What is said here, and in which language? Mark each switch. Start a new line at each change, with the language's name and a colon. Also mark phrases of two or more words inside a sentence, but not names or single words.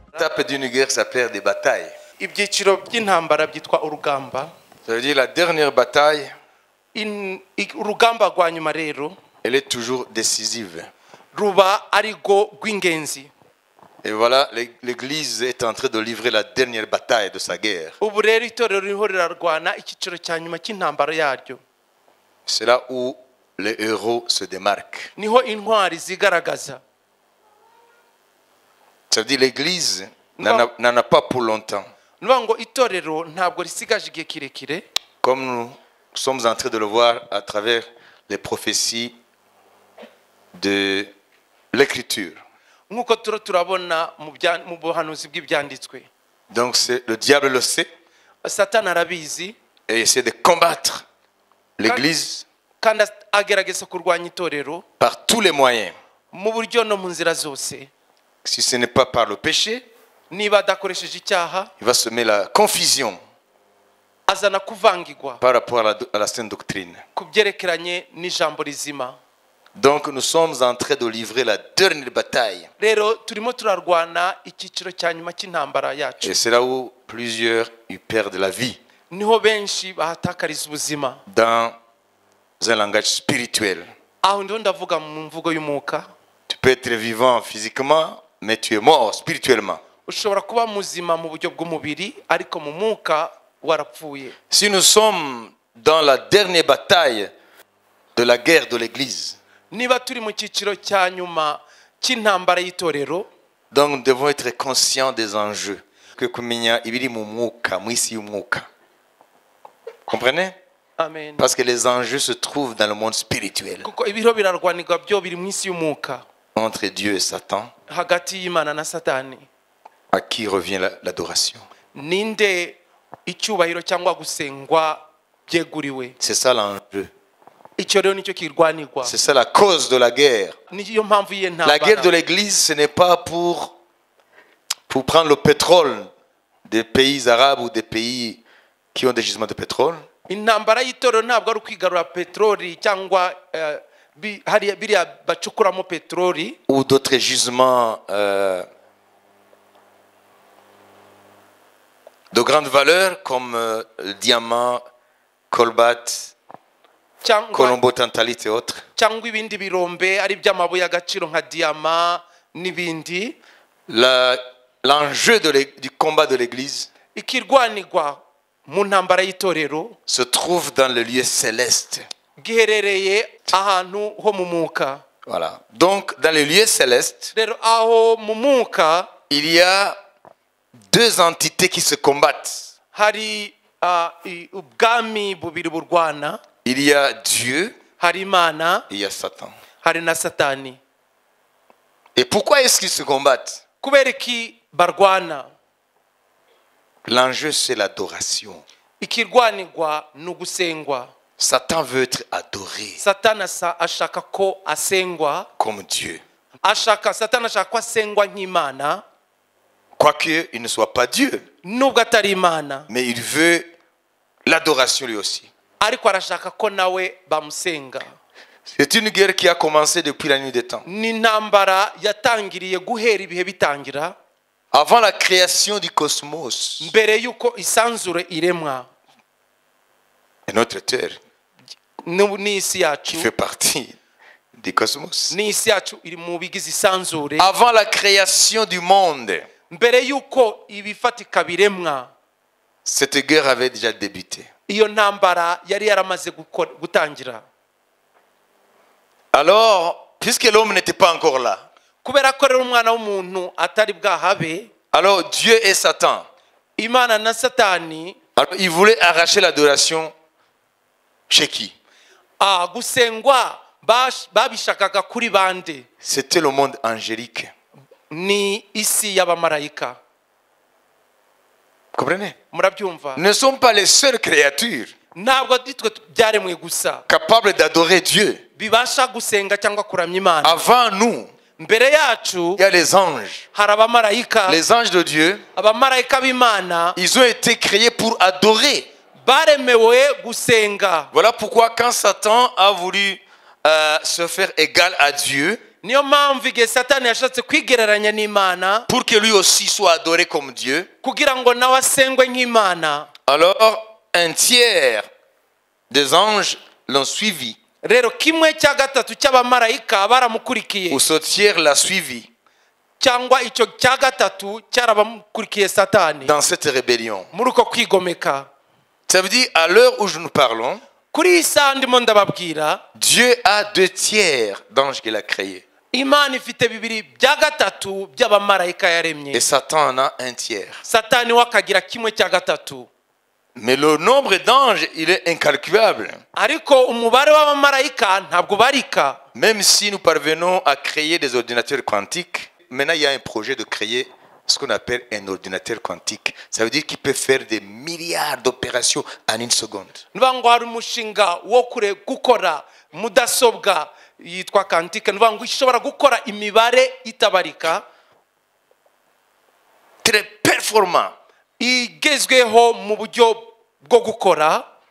French: étapes d'une guerre s'appellent des batailles.
Kinyarwanda: ibyiciro by'intambara byitwa urugamba.
French: Ça veut dire la dernière bataille,
Kinyarwanda: urugamba rwa nyuma rero
French: elle est toujours décisive.
Kinyarwanda: ruba arigo rw'ingenzi.
French: Et voilà, l'Église est en train de livrer la dernière bataille de sa guerre.
Kinyarwanda: Ubu rero itorero ririho rirarwana icyiciro cya nyuma cy'intambara yaryo.
French: C'est là où les héros se démarquent.
Kinyarwanda: Niho intwari zigaragaza.
French: Ça veut dire l'Église n'en a pas pour longtemps.
Kinyarwanda: Ngo itorero ntabwo risigaje igihe kirekire.
French: Comme nous sommes en train de le voir à travers les prophéties de l'Écriture.
Kinyarwanda: Nkuko turabona mu buhanuzi bw'ibyanditswe.
French: Donc le diable le sait.
Kinyarwanda: Satani arabizi.
French: Et essaie de combattre l'Église
Kinyarwanda: kandi agerageza kurwanya itorero
French: par tous les moyens.
Kinyarwanda: Mu buryo no mu nzira zose.
French: Si ce n'est pas par le péché,
Kinyarwanda: niba adakoresheje icyaha,
French: il va semer la confusion
Kinyarwanda: azana kuvangirwa
French: par rapport à la sainte doctrine.
Kinyarwanda: Kubyerekeranye n'ijambo rizima.
French: Donc nous sommes en train de livrer la dernière bataille.
Kinyarwanda: Rero turimo turarwana icyiciro cya nyuma cy'intambara yacu.
French: Et c'est là où plusieurs y perdent la vie.
Kinyarwanda: Niho benshi bahatakariza ubuzima.
French: Dans un langage spirituel.
Kinyarwanda: Aho ndo ndavuga mu mvugo y'umwuka.
French: Tu peux être vivant physiquement, mais tu es mort spirituellement.
Kinyarwanda: Ushobora kuba muzima mu buryo bw'umubiri ariko mu mwuka warapfuye.
French: Si nous sommes dans la dernière bataille de la guerre de l'Église,
Kinyarwanda: niba turi mu cyiciro cya nyuma cy'intambara y'itorero,
French: donc nous devons être conscients des enjeux que
Kinyarwanda: kumenya ibiri mu mwuka, mu isi y'umwuka.
French: Comprenez? Amen. Parce que les enjeux se trouvent dans le monde spirituel.
Kinyarwanda: Kuko ibiro birarwanirwa byo biri mu isi y'umwuka.
French: Entre Dieu et Satan,
Kinyarwanda: hagati y'Imana na Satani.
French: À qui revient l'adoration?
Kinyarwanda: Ninde icyubahiro cyangwa gusengwa byeguriwe?
French: C'est ça l'enjeu. C'est ça la cause de la guerre. La guerre de l'Église, ce n'est pas pour prendre le pétrole des pays arabes ou des pays qui ont des gisements de pétrole.
Kinyarwanda: Intambara y'itoro ntabwo ari kwigarura petroli cyangwa biriya bacukuramo petroli.
French: Ou d'autres gisements de grande valeur comme le diamant, colbate, colombo tantalite et autres.
Kinyarwanda: Cyangwa ibindi birombe ari by'amabuye agaciro nka diamant n'ibindi.
French: L'enjeu du combat de l'Église
Kinyarwanda: ikirwanirwa mu ntambara y'itorero
French: se trouve dans le lieu céleste.
Kinyarwanda: Giherereye ahantu ho mu mwuka.
French: Voilà. Donc dans le lieu céleste,
Kinyarwanda: rero aho mu mwuka
French: il y a deux entités qui se combattent.
Kinyarwanda: Hari ubwami bubiri burwana.
French: Il y a Dieu,
Kinyarwanda: hari Imana,
French: et il y a Satan.
Kinyarwanda: Hari na Satani.
French: Et pourquoi est-ce qu'ils se combattent?
Kinyarwanda: Kubera iki barwana?
French: L'enjeu c'est l'adoration.
Kinyarwanda: Ikirwanirwa n'ugusengwa.
French: Satan veut être adoré.
Kinyarwanda: Satana ashaka ko asengwa
French: comme Dieu.
Kinyarwanda: Satana ashaka ko asengwa nk'Imana.
French: Quoique il ne soit pas Dieu.
Kinyarwanda: Nubwo atari Imana.
French: Mais il veut l'adoration lui aussi.
Kinyarwanda: Ariko arashaka ko nawe bamusenga.
French: C'est une guerre qui a commencé depuis la nuit des temps.
Kinyarwanda: Ni ntambara yatangiriye guhera ibihe bitangira.
French: Avant la création du cosmos.
Kinyarwanda: Mbere yuko isanzure iremwa.
French: Et notre terre.
Kinyarwanda: N'isi yacu.
French: Qui fait partie du cosmos.
Kinyarwanda: N'isi yacu iri mu bigize isanzure.
French: Avant la création du monde.
Kinyarwanda: Mbere yuko ibifatika biremwa.
French: Cette guerre avait déjà débuté.
Kinyarwanda: Iyo ntambara yari yaramaze gutangira.
French: Alors, puisque l'homme n'était pas encore là.
Kinyarwanda: Kubera ko rero umwana w'umuntu atari bwahabe.
French: Alors Dieu et Satan.
Kinyarwanda: Imana na Satani.
French: Alors ils voulaient arracher l'adoration chez qui?
Kinyarwanda: Gusengwa babishakaga kuri bande.
French: C'était le monde angélique.
Kinyarwanda: Ni isi y'abamarayika.
French: Comprenez?
Kinyarwanda: Murabyumva?
French: Ne sont pas les seules créatures
Kinyarwanda: ntabwo ditwe byaremwe gusa
French: capables d'adorer Dieu.
Kinyarwanda: Bibasha gusenga cyangwa kuramya Imana.
French: Avant nous,
Kinyarwanda: mbere yacu,
French: il y a les anges.
Kinyarwanda: hari abamarayika.
French: Les anges de Dieu,
Kinyarwanda: abamarayika b'Imana,
French: ils ont été créés pour adorer.
Kinyarwanda: baremewe gusenga.
French: Voilà pourquoi quand Satan a voulu se faire égal à Dieu
Kinyarwanda: niyo mpamvu igihe satani yashatse kwigereranya n'Imana
French: pour que lui aussi soit adoré comme Dieu.
Kinyarwanda: kugira ngo nawe asengwe nk'Imana.
French: Alors, un tiers des anges l'ont suivi,
Kinyarwanda: Rero kimwe cya gatatu cy'abamarayika baramukurikiye
French: ou ce tiers l'a suivi
Kinyarwanda: cyangwa icyo cya gatatu cyarabamukurikiye satani
French: dans cette rébellion.
Kinyarwanda: muri uko kwigomeka.
French: Ça veut dire, à l'heure où nous parlons,
Kinyarwanda: Kuri iyi saha ndimo ndababwira,
French: Dieu a 2 tiers d'anges qu'il a créés.
Kinyarwanda: Imana ifite bibiri bya gatatu by'abamarayika yaremye.
French: Et Satan en a 1 tiers.
Kinyarwanda: Satani we akagira kimwe cya gatatu.
French: Mais le nombre d'anges, il est incalculable.
Kinyarwanda: Ariko umubare w'abamarayika ntabwo barika.
French: Même si nous parvenons à créer des ordinateurs quantiques, maintenant il y a un projet de créer ce qu'on appelle un ordinateur quantique. Ça veut dire qu'il peut faire des milliards d'opérations en 1 seconde.
Kinyarwanda: Nuvuga ngo hari umushinga wo gukora mudasobwa yitwa quantique, nuvuga ngo ishobora gukora imibare itabarika,
French: Très performant.
Kinyarwanda: igezweho mu buryo bwo gukora,